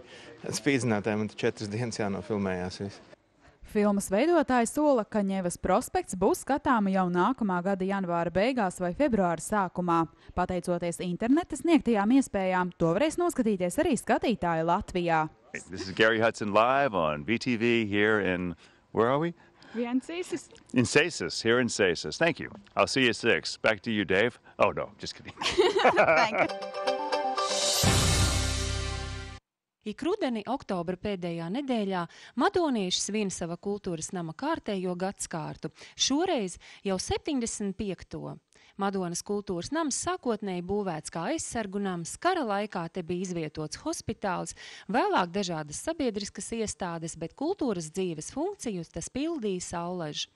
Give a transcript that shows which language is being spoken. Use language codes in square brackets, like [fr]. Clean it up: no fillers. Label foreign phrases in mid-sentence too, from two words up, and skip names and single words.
[lv] Spīdzinātāji man 4 dienas jānofilmējās viss. Filmas veidotāji sola, ka Ņevas prospekts būs skatāma jau nākamā gada janvāra beigās vai februāra sākumā. Pateicoties interneta sniegtajām iespējām, to varēs noskatīties arī skatītāji Latvijā. [en] This is Gary Hudson live on VTV here in, where are we? In Cesis. In Cesis, here in Cesis. Thank you. I'll see you at 6. Back to you, Dave. Oh, no, just kidding. Thank you. [lv] Ik rudeni, oktobra pēdējā nedēļā, madonieši svin sava kultūras nama kārtējo gadskārtu. Šoreiz jau 75. Madonas kultūras nams sākotnēji būvēts kā aizsargu nams, kara laikā te bija izvietots hospitāls, vēlāk dažādas sabiedriskas iestādes, bet kultūras dzīves funkciju tas pildīja saulaži.